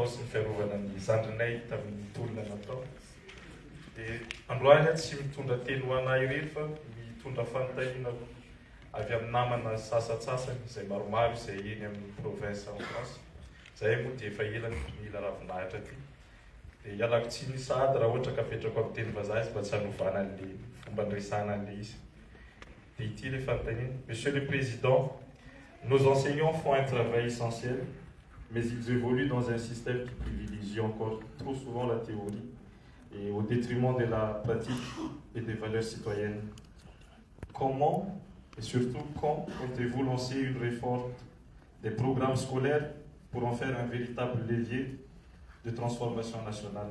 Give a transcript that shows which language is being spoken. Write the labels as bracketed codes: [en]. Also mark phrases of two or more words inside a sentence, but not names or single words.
[mg] sy ny fiarovana ny zandrinay tamin'ny tolona natao dia androany tsy mitondra teny ho anahy irery fa mitondra fanontaniana avy amin'ny namana sasatsasany izay maromaro izay eny amin'ny province [fr] en France [mg] zay moa dia efa elany mila ravinahitra ty dia ialako tsy ny sady raha ohatra ka apetrako amin'ny teny vazaha izy mba tsy hanovana an'le fomba andresana an'le izy. Dia ity le fanontaniana. [fr] Monsieur le Président, nos enseignants font un travail essentiel, mais ils évoluent dans un système qui privilégie encore trop souvent la théorie et au détriment de la pratique et des valeurs citoyennes. Comment et surtout quand comptez-vous lancer une réforme des programmes scolaires pour en faire un véritable levier de transformation nationale?